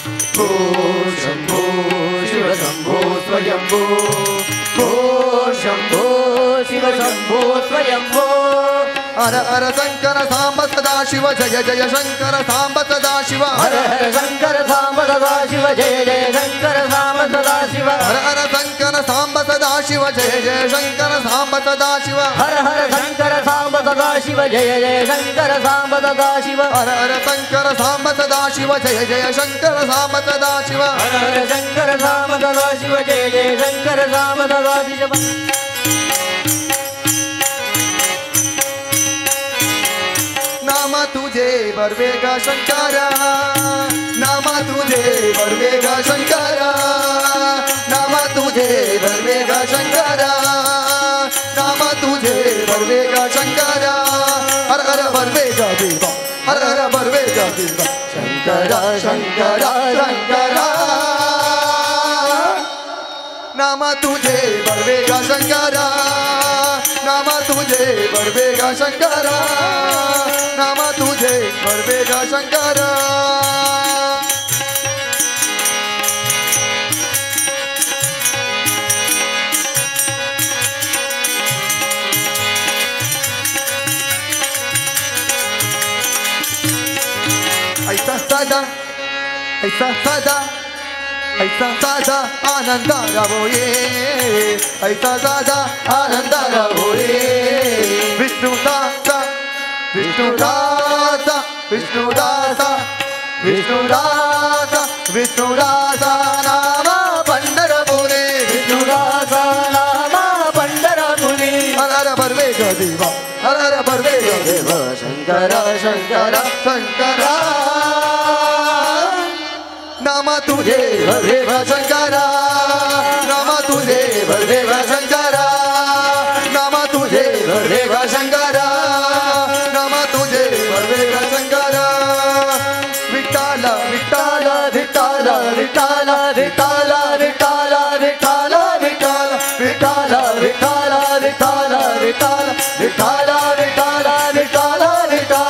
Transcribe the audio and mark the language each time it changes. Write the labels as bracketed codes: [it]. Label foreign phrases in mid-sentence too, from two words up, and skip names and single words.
[sa] भो शंभो शिव शंभो स्वयंभो भो शंभो शिव शंभो स्वयंभो हर हर शंकर सांब सदा शिव जय जय शंकर सांब सदा शिव हर हर शंकर सांब सदा शिव जय जय शंकर सांब सदा शिव हर हर शंकर सांब सदा शिव जय जय शंकर सांब सदा शिव हर हर शंकर सांब सदा शिव जय जय शंकर सांब सदा शिव हर हर शंकर सांब सदा शिव जय जय शंकर सांब सदा शिव हर हर शंकर सांब सदा शिव जय जय शंकर सांब सदा शिव [mr] नाम तुझे बर्वेगा शंकरा नाम तुझे बर्वेगा शंकरा नाम तुझे बर्वेगा शंकरा नाम तुझे बर्वेगा शंकरा हर हर बर्वेगा देवा हर हर बर्वेगा देवा शंकरा शंकरा शंकरा नाम तुझे बर्वेगा शंकरा नाम तुझे बर्वेगा शंकरा नाम तुझे बर्वेगा शंकरा ऐसा साधा आनंद रवोये ऐसा साधा आनंद रवोये विष्णुदासा विष्णुदासा विष्णुदासा विष्णुदासा विष्णुदासा नाम पंढरपुरे विष्णुदासा नाम पंढरपुरी हर हर बर्वेगा देवा हर हर बर्वेगा देवा शंकर शंकर शंकरा नाम तुझे बर्वेगा शंकरा नाम तुझे बर्वेगा शंकरा नाम तुझे बर्वेगा शंकरा नाम तुझे बर्वेगा शंकरा विठ्ठल विठ्ठल विठ्ठल विठ्ठल विठ्ठल विठ्ठल विठ्ठल विठ्ठल विठ्ठल विठ्ठल विठ्ठल विठ्ठल विठ्ठल विठ्ठल विठ्ठल विठ्ठल